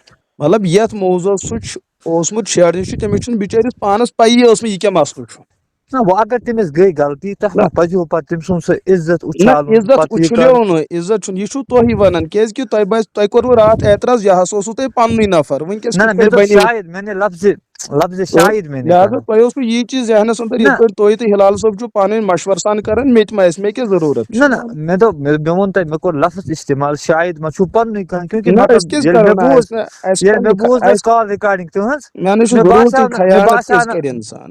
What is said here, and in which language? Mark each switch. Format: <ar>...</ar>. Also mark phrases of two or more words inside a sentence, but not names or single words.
<ks>مطلب یتھ موضوٗعس سُہ چھُ اوسمُت شیرنہِ چھُ تٔمِس چھُنہٕ بِچٲرِس پانس پَیی ٲسمٕژ یہِ کیٛاہ مسلہٕ چھُ. نہ وۄنۍ اگر تٔمِس گٔے غلطی تتھ نہ ما پزیو پتہٕ تٔمۍ سُنٛد سُہ عزت نہ اُچھالُن عزت پتہٕ یہِ اُچھلیو کَرُن. نہٕ عزت چھُنہٕ یہِ چھُو تُہی وَنان کیازِ کہِ تۄہہِ کوٚروٕ راتھ اعتراض یہِ ہسا اوسوٕ تۄہہِ پننُے نفر. وٕنکیٚس نہ کِتھ مےٚ کٔٹھۍ دوٚپ بَنہِ.</ks> <ur>شاید میں نے لفظ شاید میں نے لہٰذا کہا.</ur> <ks>تۄہہِ اوسوٕ یی چیٖز ذہنس انٛدر نہ یِتھ پٲٹھۍ تُہۍ تہٕ ہلال صٲب چھُو پانہٕ ؤنۍ مشورٕ سان کران مےٚ تہِ ما آسہِ مےٚ کیٛاہ ضروٗرت چھِ. نہ مےٚ دوٚپ مےٚ ووٚن تۄہہِ مےٚ کوٚر لفظ استعمال شاید ما چھُو پننُے کانٛہہ کیونکہِ نہ أسۍ مطلب کیازِ ییٚلہِ کرو مےٚ نہٕ بوٗز اَسہِ ییٚلہِ مےٚ بوٗز نہ حظ اَسہِ</ks> <en>call recording</en> <ks>تُہٕنٛز مےٚ نہ چھُ مےٚ ضروٗرتٕے باسیو نہٕ خیانت کیازِ کرِ اِنسان.</ks>